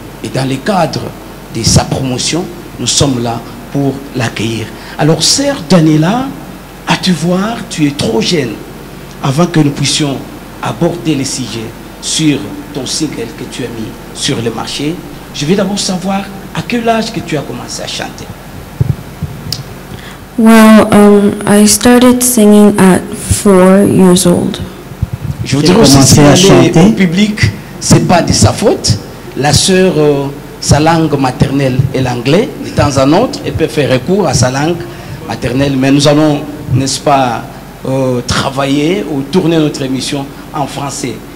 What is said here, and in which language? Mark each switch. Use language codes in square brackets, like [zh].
[fr] Et dans le cadre de sa promotion, nous sommes là pour l'accueillir. Alors, sœur Daniela, à te voir, tu es trop jeune. Avant que nous puissions aborder les sujets sur ton single que tu as mis sur le marché, je vais d'abord savoir à quel âge que tu as commencé à chanter. [en] Well, I started singing at 4 years old. [fr] Je voudrais aussi signaler au public, c'est pas de sa faute. La sœur, sa langue maternelle est l'anglais. De temps en autre, elle peut faire recours à sa langue maternelle. Mais nous allons, n'est-ce pas, travailler ou tourner notre émission en français.